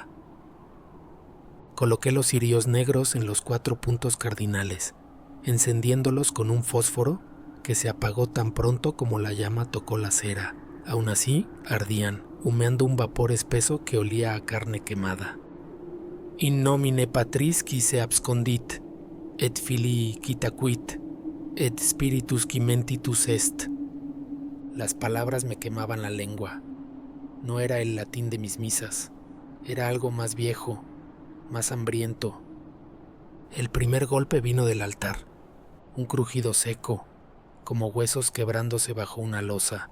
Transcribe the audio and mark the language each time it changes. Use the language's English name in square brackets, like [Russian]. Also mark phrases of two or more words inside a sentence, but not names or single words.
[Spanish] Coloqué los cirios negros en los 4 puntos cardinales, encendiéndolos con un fósforo que se apagó tan pronto como la llama tocó la cera. Aún así, ardían, humeando un vapor espeso que olía a carne quemada. [Latin] In nomine Patris qui se abscondit, et Filii qui tacuit, et Spiritus qui mentitus est. [Spanish] Las palabras me quemaban la lengua. No era el latín de mis misas, era algo más viejo, más hambriento. El primer golpe vino del altar, un crujido seco, como huesos quebrándose bajo una losa.